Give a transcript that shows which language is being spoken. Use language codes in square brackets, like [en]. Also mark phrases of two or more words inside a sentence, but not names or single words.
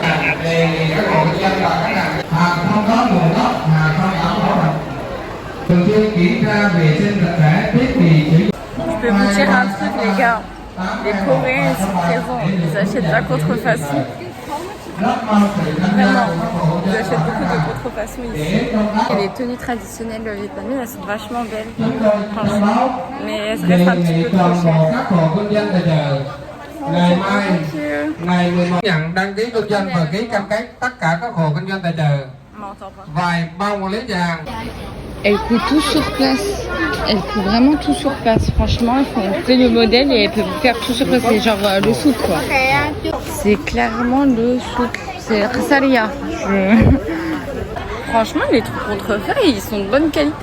[fr] Je peux vous dire un truc les gars. Les Coréens sont présents. Ils achètent la contrefaçon. Vraiment. J'achète beaucoup de contrefaçons ici. Et les tenues traditionnelles vietnamiennes, elles sont vachement belles, franchement. Mais elles restent un petit peu trop chères. [vi] Ngày mai, ngày 11 nhận đăng ký kinh doanh và ký cam kết tất cả các hộ kinh doanh tại chợ. Vài bao quản lý vàng. [fr] Elle coûte tout sur place. Elle coûte vraiment tout sur place. Franchement, on fait le modèle et elle peut vous faire tout sur place. C'est genre le souk quoi. C'est clairement le souk. C'est Saria. Franchement, les trucs contrefaits, ils sont de bonne qualité.